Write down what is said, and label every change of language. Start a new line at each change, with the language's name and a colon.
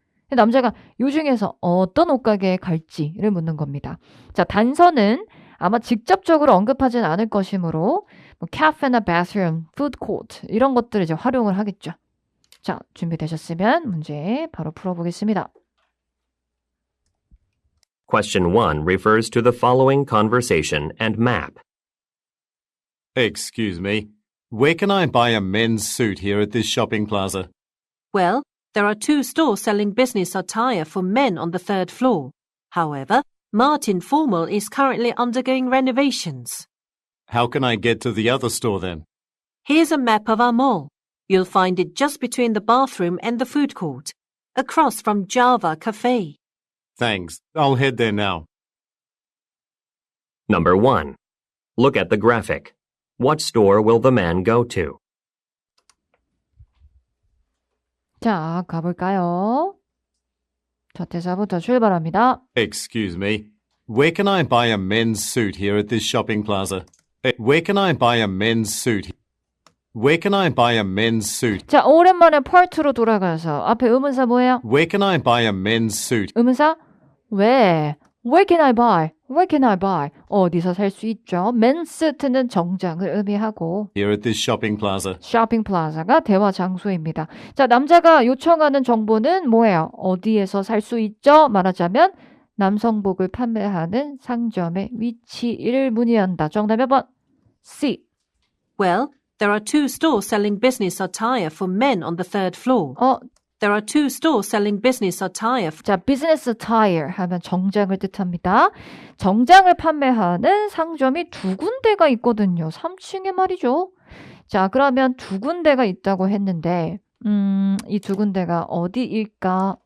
Korean: 남자가 요 중에서 어떤 옷가게에 갈지를 묻는 겁니다. 자, 단서는 아마 직접적으로 언급하진 않을 것이므로 뭐 cafe나 bathroom, food court 이런 것들을 이제 활용을 하겠죠. 자, 준비되셨으면 문제 바로 풀어보겠습니다.
English: Question 1 refers to the following conversation and map. Excuse me. Where can I buy a men's suit here at this shopping plaza? Well, there are 2 stores selling business attire for men on the 3rd floor. However, Martin Formal is currently undergoing renovations. How can I get to the other store then? Here's a map of our mall. You'll find it just between the bathroom and the food court, across from Java Cafe. Thanks. I'll head there now. Number 1. Look at the graphic. What store will the man go to?
Korean: 자, 가볼까요? 첫 대사부터 출발합니다.
English: Excuse me. Where can I buy a men's suit here at this shopping plaza? Where can I buy a men's suit? Where can I buy a men's suit?
Korean: 자, 오랜만에 파트로 돌아가서 앞에 의문사 뭐예요?
English: Where can I buy a men's suit?
Korean: 의문사 왜?
English: Where can I buy? Where can I buy?
Korean: 어디서 살 수 있죠? 맨스트는 정장을 의미하고
English: Here at this shopping plaza.
Korean: 쇼핑 플라자가 대화 장소입니다. 자, 남자가 요청하는 정보는 뭐예요? 어디에서 살 수 있죠? 말하자면 남성복을 판매하는 상점의 위치를 문의한다. 정답 몇 번? C.
English: Well, there are 2 stores selling business attire for men on the 3rd floor. There are 2 stores selling business attire.
Korean: 자,
English: business attire
Korean: 하면 정장을 뜻합니다. 정장을 판매하는 상점이 2군데가 있거든요. 3층에 말이죠. 자, 그러면 2군데가 있다고 했는데 이 2군데가 어디일까?